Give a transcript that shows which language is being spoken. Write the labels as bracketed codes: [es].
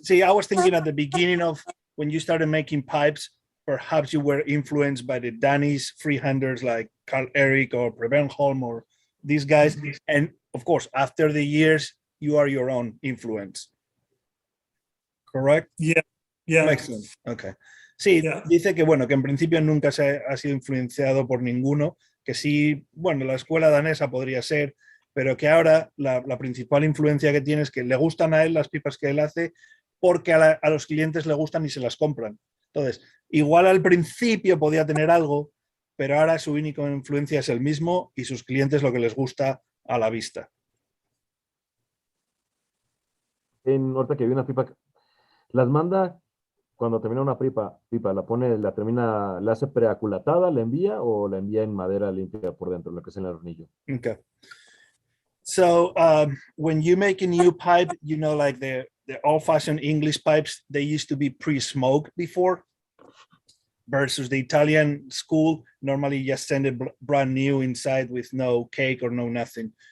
[en] See, I was thinking at the beginning of when you started making pipes, perhaps you were influenced by the Danish freehanders like Carl Erik or Preparen or these guys. And of course, after the years, you are your own influence. Correct? Yeah. Yeah. Makes sense. Okay. Sí, yeah. [es] Dice que bueno, que en principio nunca ha sido influenciado por ninguno, que sí, bueno, la escuela danesa podría ser, pero que ahora la principal influencia que tiene es que le gustan a él las pipas que él hace porque a los clientes le gustan y se las compran. Entonces, igual al principio podía tener algo, pero ahora su única influencia es el mismo y sus clientes lo que les gusta a la vista. Ahorita que vi una pipa, las manda cuando termina una pipa, la hace preaculatada, la envía o la envía en madera limpia por dentro, lo que es en el hornillo. [en] Okay. So when you make a new pipe, you know, like the old-fashioned English pipes, they used to be pre-smoked before, versus the Italian school, normally you just send it brand new inside with no cake or no nothing.